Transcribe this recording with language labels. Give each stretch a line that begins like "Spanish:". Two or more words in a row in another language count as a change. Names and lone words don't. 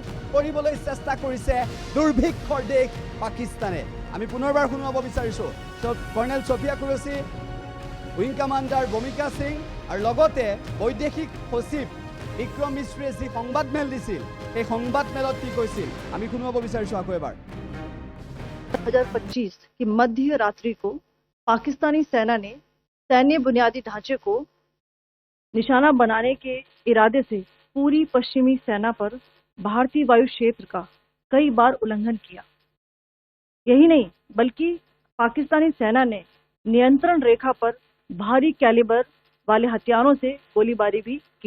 Assamese: কৰিবলৈ চেষ্টা কৰিছে দুৰ্ভিক্ষৰ দেশ পাকিস্তানে আমি পুনৰবাৰ শুনাব বিচাৰিছোঁ কৰ্ণেল ছফিয়া কুৰেশ্বি,
English: wing commander
Assamese: ভূমিকা সিং আৰু লগতে বৈদেশিক সচিব বিক্ৰম মিশ্ৰে যি সংবাদমেল দিছিল সেই সংবাদমেলত কি কৈছিল আমি শুনাব বিচাৰিছোঁ আকৌ এবাৰ।
Hindi: 2025 की मध्य रात्रि को पाकिस्तानी सेना ने सैन्य बुनियादी ढांचे को निशाना बनाने के इरादे से पूरी पश्चिमी सेना पर भारतीय वायु क्षेत्र का कई बार उल्लंघन किया। यही नहीं बल्कि पाकिस्तानी सेना ने नियंत्रण रेखा पर भारी कैलिबर वाले हथियारों से गोलीबारी भी की।